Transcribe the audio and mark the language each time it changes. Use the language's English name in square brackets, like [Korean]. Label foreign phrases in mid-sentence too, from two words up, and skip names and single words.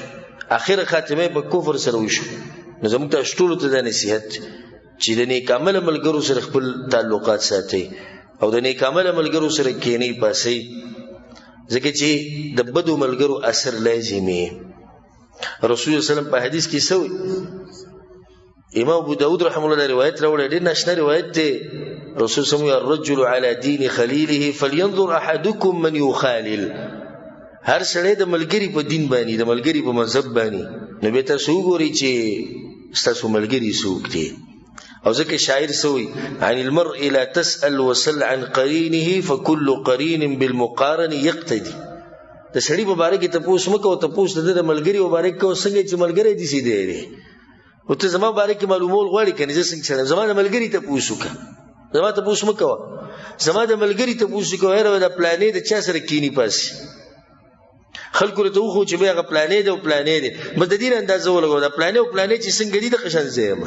[Pashto] اخره خاتمه په کفر سره وشو. نو زموږ ته ټولو ته دا نصیحت چې د نیک عمله ملګرو سره خپل تعلقات ساتئ او د نیک عمله ملګرو سره کینئ پاسئ، ځکه چې د بدو ملګرو اثر لازمي. رسول الله وسلم په حدیث کې سوی امام ابو داود [Arabic] رحمه الله [Pashto] روایت راوړی، ډېر ناشنا روایت دی. [Arabic] رسول الله وسلم الرجل على دين خليله فلينظر احدكم من يخالل. [Pashto] هر سړی د ملګری په دین باندې، د ملګری په مذهب باندې، نو به تاسو وګورئ چې ستاسو ملګری څوک دی. او ځکه شاعر سوی [Arabic] عن المرء لا تسأل وسل عن قرینه فكل قرین بالمقارن یقتدي. [Pashto] د سړي په باره کې تپوس مه کوه، تپوس د ملګري په باره کې کوه څنګه چې ملګری دې سي دی. او ته زما باره کې معلومول غواړې که نه زه څنګه چلم، زما د ملګري تپوس وکړه، زما تپوس مه کوه، زما د ملګري تپوس وکړه. یاره د پلانې د چا سره کینی پاسې خلکو ورته وښو چې بیا هغه پلانې دی او پلانې دی، بس د دې نه اندازه ولګوه د پلانې او پلانې چې څنګه دي دغه شان زه یم.